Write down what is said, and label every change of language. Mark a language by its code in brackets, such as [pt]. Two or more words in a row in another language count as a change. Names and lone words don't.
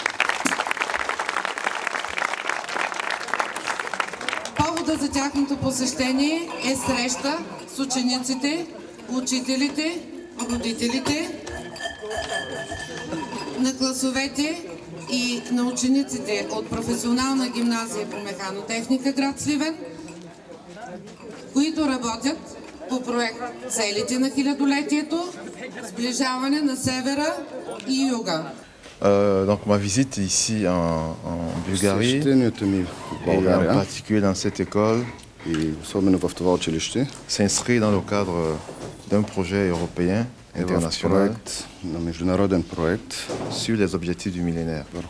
[bg] Повода за тяхното посещение е среща с учениците, учителите, родителите на класовете и на учениците от професионална гимназия по механотехника град Сливен, които работят по проект Целите на хилядолетието, сближаване на севера и юга. [fr] Donc ma visite ici en Bulgarie, et en particulier dans cette école, s'inscrit dans le cadre d'un projet européen international sur les objectifs du millénaire,